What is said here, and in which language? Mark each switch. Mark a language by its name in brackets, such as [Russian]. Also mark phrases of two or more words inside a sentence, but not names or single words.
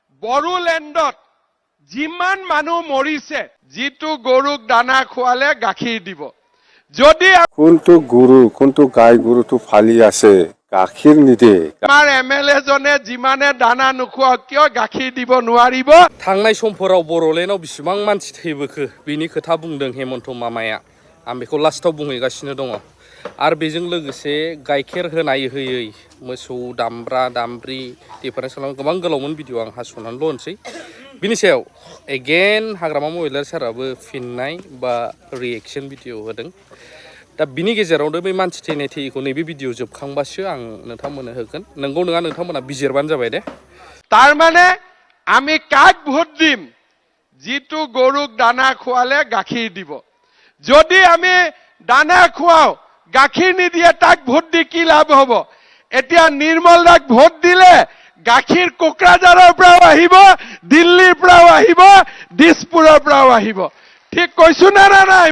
[Assamese] বড়োলেণ্ডত যিমান মানুহ মৰিছে যিটো গৰুক দানা খোৱালে গাখীৰ দিব যদি কোনটো গৰু কোনটো গাই গৰুটো ফালি আছে গাখীৰ নিদে আমাৰ এমএলএ জনে যিমানে দানা নোখোৱা কিয় গাখীৰ দিব নোৱাৰিব [Bodo] थांनाय समफोराव बर'लेण्डआव बेसेबां मानसि थैबोखो बिनि खोथा बुंदों हेमन्त मामाया आं बेखौ लास्टआव बुंहैगासिनो दङ आरो बेजों लोगोसे गाइखेर होनाय होयै मोसौ दामब्रा दामब्रि डिफारेन्स खालामो गोबां गोलावमोन भिडिअ आं हास'नानैल' होनसै बिनि सायाव एगेन हाग्रामा महिलारि साराबो फिननाय बा [English] reaction video [Bodo] होदों दा बिनि गेजेरावनो बे मानसि थैनाय थैयैखौ नैबे भिडिअ जोबखांबासो आं नोंथांमोननो होगोन नंगौ नङा नोंथांमोना बिजिरबानो जाबाय दे [Assamese] তাৰমানে আমি কাক ভোট দিম যিটো গৰুক দানা খোৱালে গাখীৰ দিব যদি আমি দানা খুৱাও গাখীৰ নিদিয়ে তাক ভোট দি কি লাভ হ'ব এতিয়া নিৰ্মল দাক ভোট দিলে গাখীৰ কোকৰাঝাৰৰ পৰাও আহিব দিল্লীৰ পৰাও আহিব দিছপুৰৰ পৰাও আহিব ঠিক কৈছো না নাই